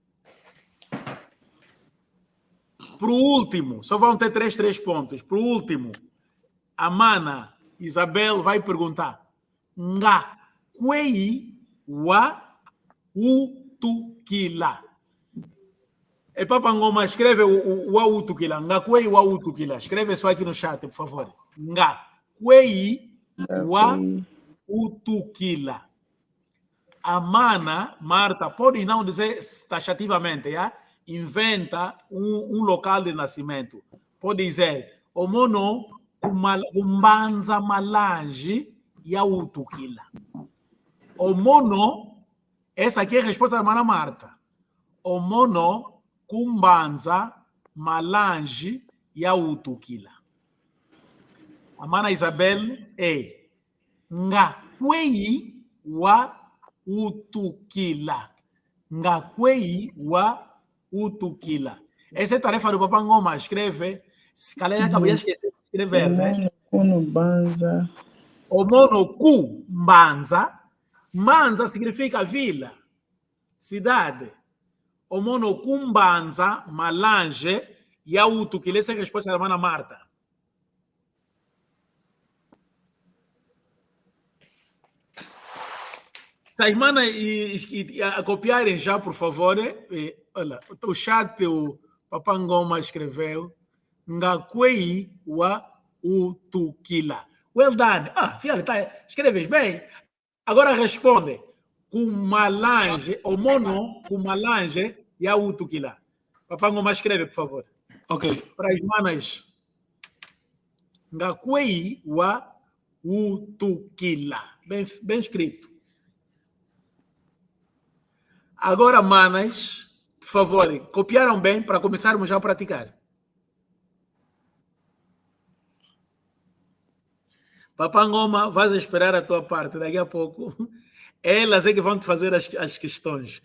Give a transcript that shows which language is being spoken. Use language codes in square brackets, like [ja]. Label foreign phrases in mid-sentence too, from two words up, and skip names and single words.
[pt] Para o último, só vão ter três pontos. Para o último, a mana Isabel vai perguntar, [kmb] Nga Kwei wa utukila. [pt] E Papa Ngoma, escreve o utukila. [kmb] Nga Kwei wa utukila. [pt] Escreve isso aqui no chat, por favor. [kmb] Nga Kwei wa utukila. [pt] A mana Marta pode não dizer taxativamente, yeah? Inventa um local de nascimento. Pode dizer, [kmb] o mono kumbanza malange ya utukila. O mono, [pt] essa aqui é a resposta da mana Marta. [kmb] O mono kumbanza malange ya utukila. [pt] A mana Isabel é [kmb] Ngakwei wa utukila. Ngakwei wa utukila. [pt] Essa é a tarefa do Papa Ngoma. Escreve. Se calhar acabou de escrever, né? [kmb] O mono ku mbanza. [pt] Mbanza significa vila, cidade. [kmb] O mono ku mbanza malange ya utukila. [pt] Essa é a resposta da mana Marta. Se as manas a copiarem já, por favor, olha, o chat, o Papa Ngoma escreveu, [kmb] Ngakwei wa utukila. [en] Well done. [pt] Filha, tá, escreves bem. Agora responde. [kmb] Kumalange, o mono, kumalange e a utukila. [pt] Papa Ngoma escreve, por favor. Ok. Para as manas. [kmb] Ngakwei wa utukila. [pt] Bem escrito. Agora, manas, por favor, copiaram bem para começarmos já a praticar. Papá Ngoma, vais esperar a tua parte. Daqui a pouco, elas é que vão te fazer as questões.